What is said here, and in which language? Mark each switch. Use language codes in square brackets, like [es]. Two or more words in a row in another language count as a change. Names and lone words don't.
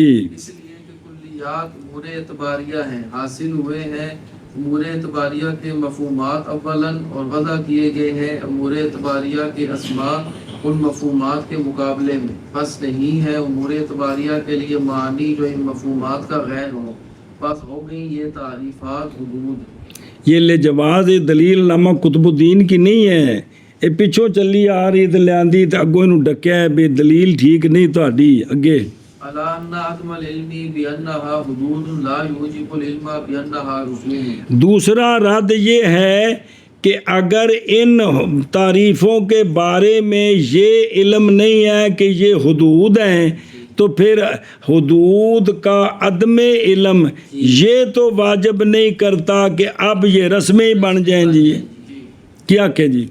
[ur] اس لیے کہ کلیات امور اعتباریہ ہیں، حاصل ہوئے ہیں امور اعتباریہ کے مفہومات اولاً، اور وضع کیے گئے ہیں امور اعتباریہ کے اسماء ان مفہومات کے مقابلے میں، بس نہیں ہے امور اعتباریہ کے لیے معنی جو ان مفہومات کا غیر ہو، بس ہو گئی یہ تعریفات حدود۔ [pa] یہ لے جواز دلیل نامہ قطب الدین کی نہیں ہے، یہ پچھوں چلی آ رہی تے لیاندی تے اگوں انہوں ڈکیا ہے بھی دلیل ٹھیک نہیں تہاڈی، اگے [ar] الا ان عدم العلم بانها حدود لا یوجب العلم بانها رسوم۔ [ur] دوسرا رد یہ ہے کہ اگر ان تعریفوں کے بارے میں یہ علم نہیں ہے کہ یہ حدود ہیں، تو پھر حدود کا عدم علم یہ تو واجب نہیں کرتا کہ اب یہ رسمیں بن جائیں جی، کیا کہ جی